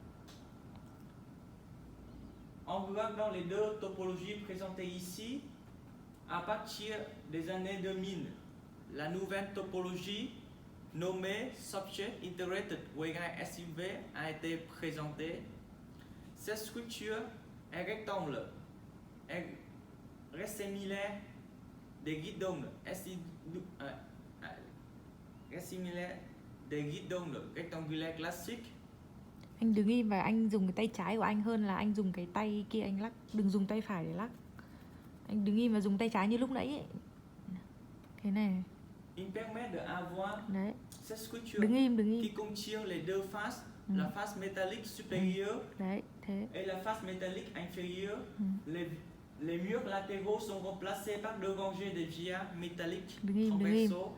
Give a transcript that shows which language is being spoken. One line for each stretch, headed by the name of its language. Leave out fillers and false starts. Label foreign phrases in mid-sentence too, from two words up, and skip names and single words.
French: En regardant les deux topologies présentées ici, à partir des années 2000, la nouvelle topologie nommée
English: Subject Integrated Waveguide
French: SIW a été présentée. Cette structure est rectangle, est similaire des guidons rectangulaires classiques.
Vietnamese: Anh đứng im và anh dùng cái tay trái của anh hơn là anh dùng cái tay kia anh lắc. Đừng dùng tay phải để lắc. Anh đứng im và dùng tay trái như lúc nãy ấy. Thế này.
French: Il permet d'avoir cette structure
Vietnamese: đứng im.
French: Qui contient les deux faces, la face métallique supérieure et la face métallique inférieure. Les murs latéraux sont remplacés par deux rangées de vias métalliques transversaux.